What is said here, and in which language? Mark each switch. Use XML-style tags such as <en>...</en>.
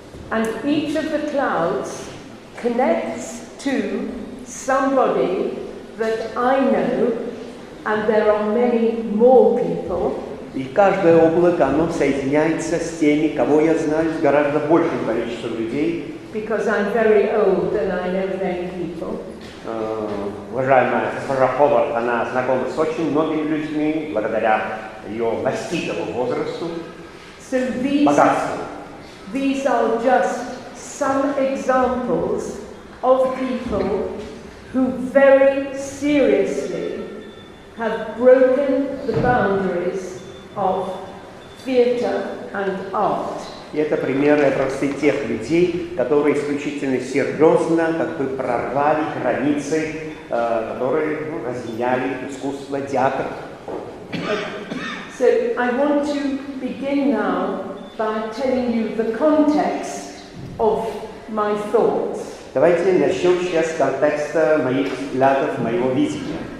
<en>And each of the clouds connects to somebody that I know, and there are many more people.</en> <ru>И каждое облако, оно соединяется с теми, кого я знаю, с гораздо большим количеством людей.</ru> <en>Because I'm very old and I know many people.</en> <ru>Уважаемая госпожа Ховард, она знакома с очень многими людьми, благодаря ее маститому возрасту, богатству.</ru> <en>These are just some examples of people who very seriously have broken the boundaries of theatre and art.</en> <ru>И это примеры просто тех людей, которые исключительно серьезно как бы прорвали границы, которые разъединяли искусство, театр.</ru> <en>So I want to begin now by telling you the context of my thoughts.</en> <ru>Давайте начнем сейчас с контекста моих взглядов, моего видения.</ru>